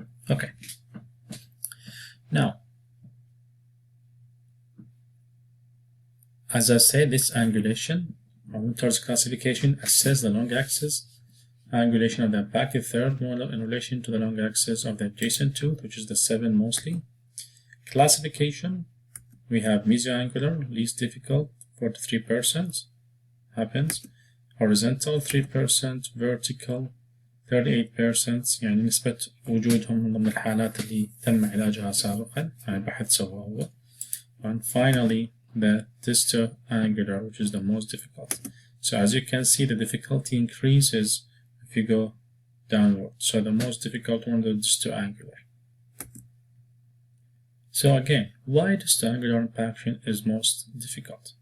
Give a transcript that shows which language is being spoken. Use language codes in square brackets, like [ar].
[en] Okay. Now, as I said, this angulation, Winter's classification, assess the long axis angulation of the impacted third molar in relation to the long axis of the adjacent tooth, which is the 7 mostly. Classification, we have mesioangular, least difficult, 43% happens. Horizontal 3%, vertical 38%. [ar] يعني نسبة وجودهم من ضمن الحالات اللي تم علاجها سابقا، يعني البحث سواه هو. [en] And finally, the distal angular, which is the most difficult. So as you can see, the difficulty increases if you go downward. So the most difficult one is the distal angular. So again, why distal angular impaction is most difficult?